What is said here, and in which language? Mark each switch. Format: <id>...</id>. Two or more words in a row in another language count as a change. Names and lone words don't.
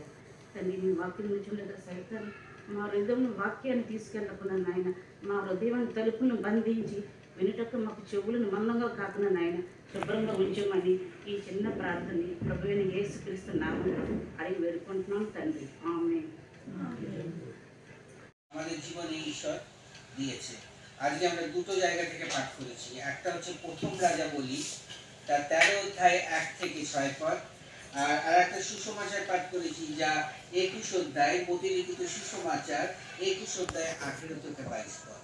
<te>తండ్రి, మీ వాక్యం నుంచుండగా సైతాన్ని మా హృదయం వాక్యాన్ని తీసుకెళ్ళకుండా నాయన మా హృదయాన్ని తలుపును బంధించి వినుటకు మాకు చెవులను మందంగా కాకుండా నాయన శుభ్రంగా ఉంచమని ఈ చిన్న ప్రార్థనని ప్రభువైన యేసుక్రీస్తు నామములో అడిగి వేడుకుంటున్నాం తండ్రి, ఆమేন।</te> <bn>আমাদের জীবনে ঈশ্বর দিয়েছে। আজকে আমরা দুটো জায়গা থেকে পাঠ করেছি। একটা হচ্ছে প্রথম রাজা বলি, তার 13 অধ্যায় 1 থেকে 6 পদ, আর একটা সুসমাচার পাঠ করেছি যা 21 অধ্যায় প্রতিলিখিত সুসমাচার 21 অধ্যায় 18 থেকে 22 পদ।</bn>